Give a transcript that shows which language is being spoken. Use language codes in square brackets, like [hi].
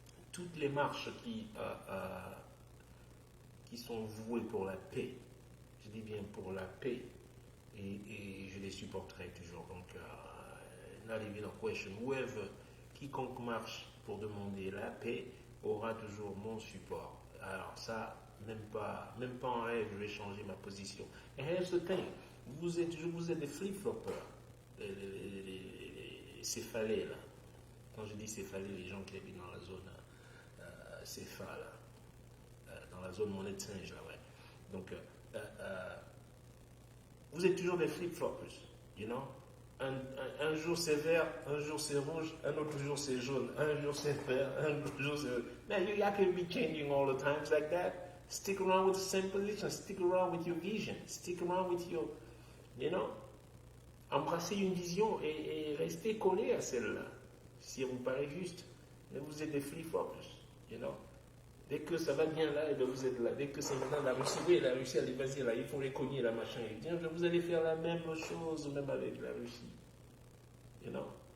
[fr] toutes les marches qui sont vouées pour la paix, je dis bien pour la paix, et je les supporterai toujours. Donc, [en] not even a question. [fr] Whoever, quiconque marche pour demander la paix aura toujours mon support. Alors ça, même pas en rêve, je vais changer ma position. [en] And here's the thing, [fr] vous êtes des flip-floppers, les céphalés là. Quand je dis céphalés, les gens qui habitent dans la zone céphale, dans la zone monnaie de singe là, ouais. Donc, vous êtes toujours des flip-floppers, you know. Un jour c'est vert, un jour c'est rouge, un autre jour c'est jaune, un jour c'est vert, un autre jour c'est rouge. [en] Man, you can't be changing all the times like that. Stick around with the same position, stick around with your vision, stick around with your, you know. [fr] Embrassez une vision et restez collé à celle-là, si elle vous paraît juste. Mais vous êtes des flip-floppers, you know. Dès que ça va bien là, et bien vous êtes là. Dès que c'est maintenant la Russie, oui, la Russie, allez, vas-y, là, il faut les cogner, la machin. Et bien, vous allez faire la même chose, même avec la Russie. You know?